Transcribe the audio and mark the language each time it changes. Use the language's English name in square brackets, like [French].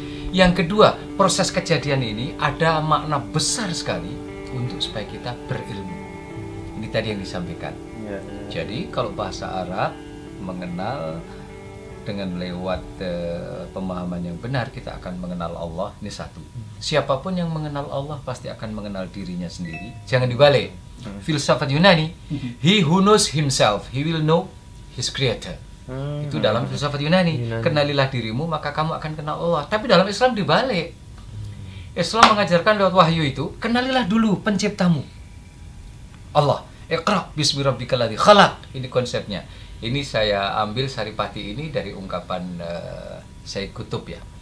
[Indonesian] Yang kedua, proses kejadian ini ada makna besar sekali untuk supaya kita berilmu. Ini tadi yang disampaikan. Jadi kalau bahasa Arab mengenal dengan lewat pemahaman yang benar, kita akan mengenal Allah. Ini satu. Siapapun yang mengenal Allah pasti akan mengenal dirinya sendiri. Jangan dibalik. Filsafat Yunani, [English] he who knows himself, he will know his creator. [Indonesian] Itu dalam filsafat Yunani. Kenalilah dirimu, maka kamu akan kenal Allah. Tapi dalam Islam dibalik. Islam mengajarkan lewat wahyu itu, kenalilah dulu penciptamu, Allah. [Arabic] Iqra bismi rabbikal ladzi khalaq. [Indonesian] Ini konsepnya. Ini saya ambil saripati ini dari ungkapan Sayyid Qutb ya.